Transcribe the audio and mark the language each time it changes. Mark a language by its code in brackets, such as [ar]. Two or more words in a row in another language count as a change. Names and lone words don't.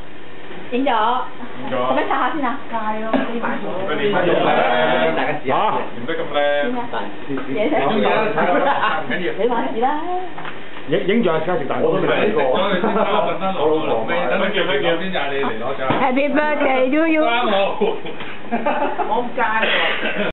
[yue] 影咗。使唔使擦下先啊？戒咯，啲埋咗。大家試下。嚇！唔得咁靚。嘢食。中意啦，唔緊要。你話事啦。影住阿家食蛋糕。我老婆咩？等佢叫先就係你嚟攞獎。 [en] Happy birthday to you。 [yue] 3號。我唔戒喎。